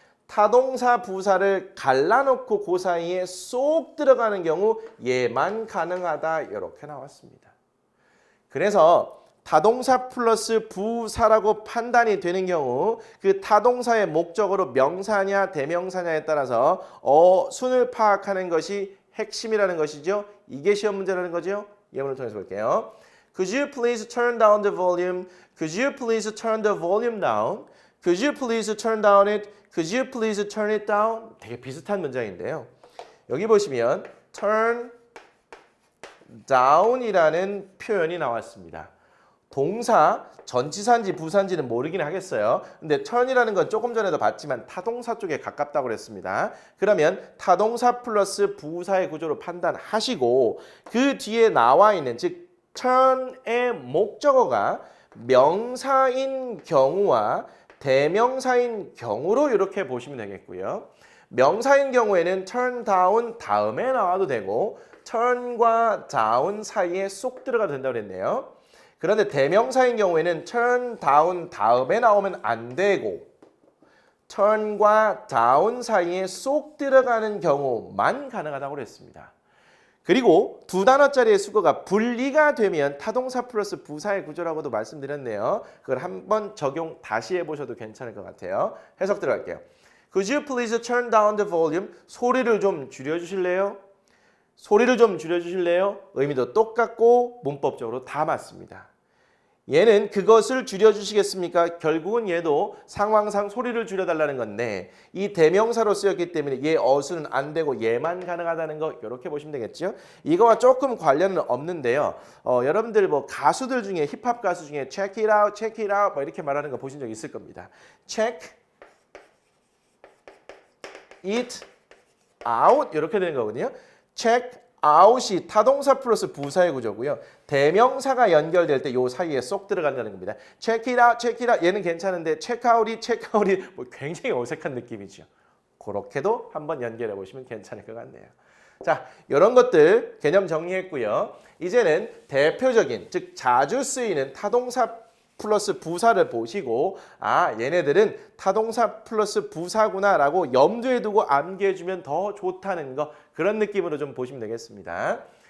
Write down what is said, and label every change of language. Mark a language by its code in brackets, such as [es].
[ko] 타동사 부사를 갈라놓고 그 사이에 쏙 들어가는 경우 얘만 가능하다 이렇게 나왔습니다. 그래서 타동사 플러스 부사라고 판단이 되는 경우 그 타동사의 목적어로 명사냐 대명사냐에 따라서 어순을 파악하는 것이 핵심이라는 것이죠. 이게 시험 문제라는 거죠. 예문을 통해서 볼게요. [en] Could you please turn down the volume? Could you please turn the volume down? Could you please turn down it? Could you please turn it down? [ko] 되게 비슷한 문장인데요. 여기 보시면 turn down이라는 표현이 나왔습니다. 동사 전치사인지 부사인지는 모르긴 하겠어요. 근데 turn이라는 건 조금 전에도 봤지만 타동사 쪽에 가깝다고 그랬습니다. 그러면 타동사 플러스 부사의 구조로 판단하시고 그 뒤에 나와 있는 즉 turn의 목적어가 명사인 경우와 대명사인 경우로 이렇게 보시면 되겠고요. 명사인 경우에는 turn down 다음에 나와도 되고 turn과 down 사이에 쏙 들어가도 된다고 그랬네요. 그런데 대명사인 경우에는 turn down 다음에 나오면 안 되고 turn과 down 사이에 쏙 들어가는 경우만 가능하다고 그랬습니다. 그리고 두 단어짜리의 수거가 분리가 되면 타동사 플러스 부사의 구조라고도 말씀드렸네요. 그걸 한번 적용 다시 해보셔도 괜찮을 것 같아요. 해석 들어갈게요. [en] Could you please turn down the volume? [ko] 소리를 좀 줄여주실래요? 소리를 좀 줄여주실래요? 의미도 똑같고 문법적으로 다 맞습니다. 얘는 그것을 줄여주시겠습니까? 결국은 얘도 상황상 소리를 줄여달라는 건데 이 대명사로 쓰였기 때문에 얘 어순은 안 되고 얘만 가능하다는 거 이렇게 보시면 되겠죠? 이거와 조금 관련은 없는데요. 여러분들 뭐 가수들 중에 힙합 가수 중에 [en] check it out, check it out [ko] 뭐 이렇게 말하는 거 보신 적 있을 겁니다. [en] check it out [ko] 이렇게 되는 거거든요. check out이 타동사 플러스 부사의 구조고요. 대명사가 연결될 때 요 사이에 쏙 들어간다는 겁니다. [en] check it out, check it out [ko] 얘는 괜찮은데 check out이 뭐 굉장히 어색한 느낌이죠. 그렇게도 한번 연결해 보시면 괜찮을 것 같네요. 자, 이런 것들 개념 정리했고요. 이제는 대표적인 즉 자주 쓰이는 타동사 플러스 부사를 보시고 아 얘네들은 타동사 플러스 부사구나라고 염두에 두고 암기해주면 더 좋다는 거 그런 느낌으로 좀 보시면 되겠습니다.